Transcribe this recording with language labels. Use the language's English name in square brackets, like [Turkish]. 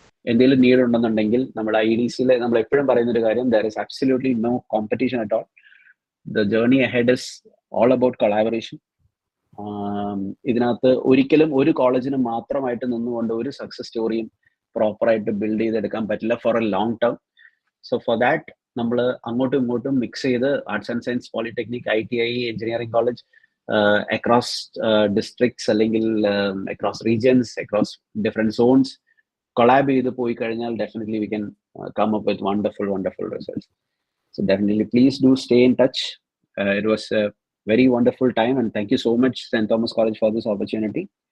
[Malayalam] എന്തെങ്കിലും നീഡ് ഉണ്ടെന്നുണ്ടെങ്കിൽ നമ്മുടെ IDCയിൽ നമ്മൾ എപ്പോഴും പറയുന്ന ഒരു കാര്യം, [English] there is absolutely no competition at all. The journey ahead is all about collaboration. [Malayalam] ഇതിനകത്ത് ഒരിക്കലും ഒരു കോളേജിന് മാത്രമായിട്ട് നിന്നുകൊണ്ട് ഒരു സക്സസ് സ്റ്റോറിയും പ്രോപ്പറായിട്ട് ബിൽഡ് ചെയ്തെടുക്കാൻ പറ്റില്ല [English] For a long term. [Malayalam] So for that നമ്മൾ അങ്ങോട്ടും ഇങ്ങോട്ടും മിക്സ് ചെയ്ത് arts and science, polytechnic, ITI, engineering college, across districts അല്ലെങ്കിൽ across regions, across different zones collab ചെയ്ത് പോയി കഴിഞ്ഞാൽ [English] Definitely we can come up with wonderful results. So definitely please do stay in touch. It was a very wonderful time, and thank you so much St. Thomas College for this opportunity.